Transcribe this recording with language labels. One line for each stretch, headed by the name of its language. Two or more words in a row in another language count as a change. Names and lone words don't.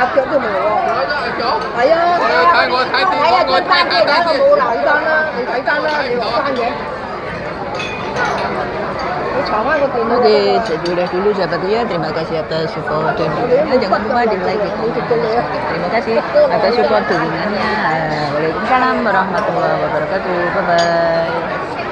Cantonese: 條眉喎。係啊，睇下張單嘅，睇我冇留單啦，你睇單啦，你落單嘅。
Indonesian: Oke, sudah dulu sahabat ya. Terima kasih atas support dan dukungannya. Jangan lupa di like, di comment, dan subscribe. Terima kasih atas support dukungannya.
Arabic: وعليكم السلام ورحمة الله وبركاته.
English: Bye bye.